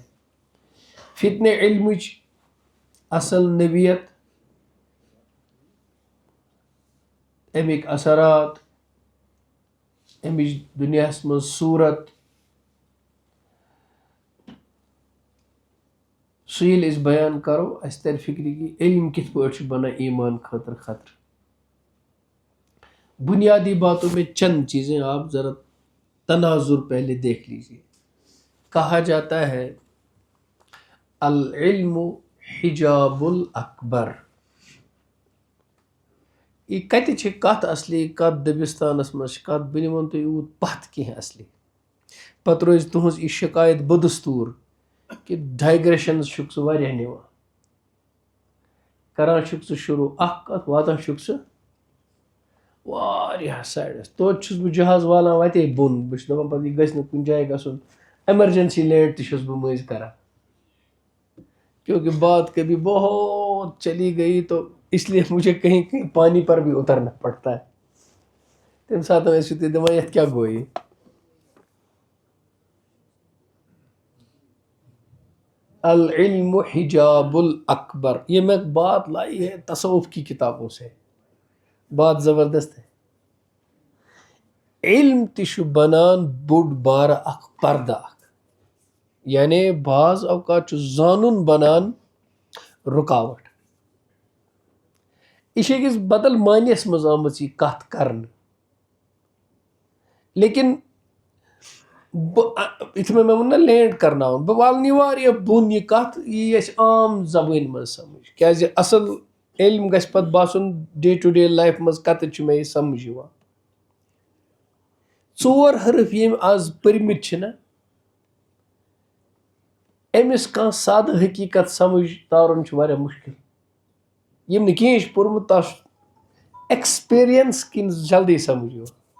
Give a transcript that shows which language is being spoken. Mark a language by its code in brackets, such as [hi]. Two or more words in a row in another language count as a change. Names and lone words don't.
[ks] فتنہ علمچ اصل نوعیت، امیک اثرات، امچ دنیاہس مز صورت، سُہ ییٚلہِ أسۍ بیان کرو اسہِ تر فکر کہ علم کتھ پٲٹھۍ چھُ بنان ایمان خاطر خطر۔ [ur] بنیادی باتوں میں چند چیزیں آپ ذرا تناظر پہلے دیکھ لیجیے۔ کہا جاتا ہے [ar] العلم حجاب الاکبر، [ks] یہ کتہ چھ کت اصلی، کت دبستانس مز کت، بہ نمن تہ یوت پتھ کینٛہہ اصلی، پتہ روز تہنز یہ شکایت بدستور کہ ڈائگریشنز چھُکھ ژٕ واریاہ نِوان، کران چھُکھ ژٕ شروع اکھ کتھ، واتان چھُکھ ژٕ واریاہ سایڈس، توتہِ چھُس بہٕ جہاز والان وتے بۄن، بہٕ چھُس دپان پتہٕ یہ گژھِ نہٕ کُنہِ جایہِ گژھُن، [en] emergency land [ks] تہ چھُس بہٕ مٔنٛزۍ کران، [ur] کیونکہ بات کبھی بہت چلی گئی تو اس لیے مجھے کہیں کہیں پانی پر بھی اترنا پڑتا ہے، [ks] تمہِ ساتہٕ ٲسِو تُہۍ دپان یتھ کیاہ گوٚو یہ۔ [ar] العلم حجاب الاکبر، [ur] یہ میں بات لائی ہے تصوف کی کتابوں سے، بات زبردست ہے۔ [ks] علم تہ بنان بوڑ بار اخ پردہ اخ، یعنی بعض اوقات زانن بنان رکاوٹ، یہ أکس بدل معنیس مز آمٕژ یہ کتھ کرنہٕ، لیکن اتھ میں ون لینڈ کرنا بہ والنی واریاہ بون یہ کت یہ اس عام زبان من سمجھ کیازِ اصل علم گژھِ پتہٕ باسُن [en] day to day life [ks] مز کتہِ چھُ مےٚ یہِ سمجھ یِوان ژور حرف یم آز پٔرمٕتۍ چھِنہ أمِس کانٛہہ سادٕ حقیٖقت سمجھ تارُن چھُ واریاہ مُشکل یم نہٕ کِہیٖنۍ چھُ پوٚرمُت تس ایکسپیرینس کِنۍ جلدی سمجھ یِوان